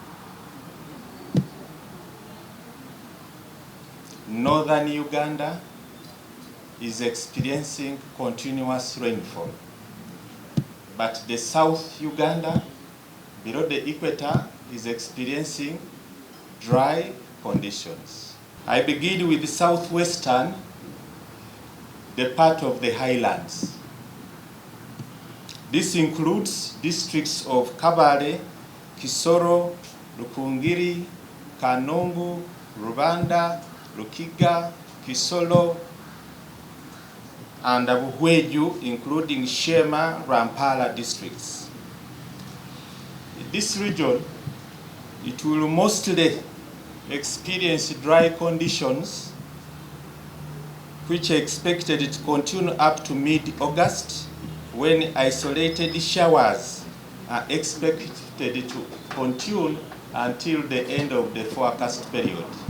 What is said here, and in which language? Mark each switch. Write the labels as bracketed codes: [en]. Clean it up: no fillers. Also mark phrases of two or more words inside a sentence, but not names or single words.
[en] Northern Uganda is experiencing continuous rainfall, but the South Uganda, below the equator, is experiencing dry conditions. I begin with the southwestern, the part of the highlands. This includes districts of Kabale, Kisoro, Rukungiri, Kanungu, Rubanda, Lukiga, Kisolo, and Abuhweju, including Shema, Rampala districts. In this region, it will mostly experience dry conditions, which are expected to continue up to mid-August, when isolated showers are expected to continue until the end of the forecast period.